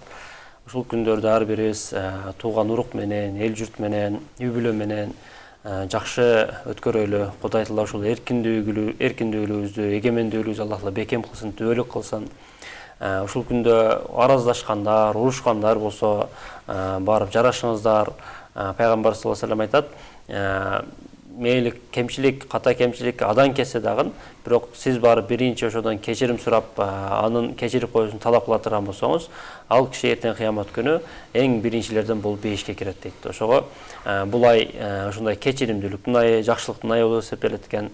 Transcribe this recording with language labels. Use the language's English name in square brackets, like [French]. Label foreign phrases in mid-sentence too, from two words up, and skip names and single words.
[Kyrgyz] Ушул күндөрдө ар бирибиз тууган урук менен, эл журт менен, үй бүлө менен жакшы өткөрөлү. Кудай Таала ушул эркиндүүлүгүбүздү, эгемендүүлүгүбүздү Алла Таала бекем кылсын, түбөлүк кылсын. Ушул күндө араздашкандар, урушкандар болсо, барып жарашыңыздар. Пайгамбар [Arabic] صلى الله عليه وسلم [Kyrgyz] айтат, мейли кемчилик, ката кемчилик адан келсе дагы, бирок сиз барып биринчи ошодон кечирим сурап, анын кечирип коюшун талап кыла турган болсоңуз, ал киши эртең кыямат күнү эң биринчилерден болуп бейишке кирет дейт. Ошого бул ай ошондой кечиримдүүлүктүн айы, жакшылыктын айы болуп эсептелет экен.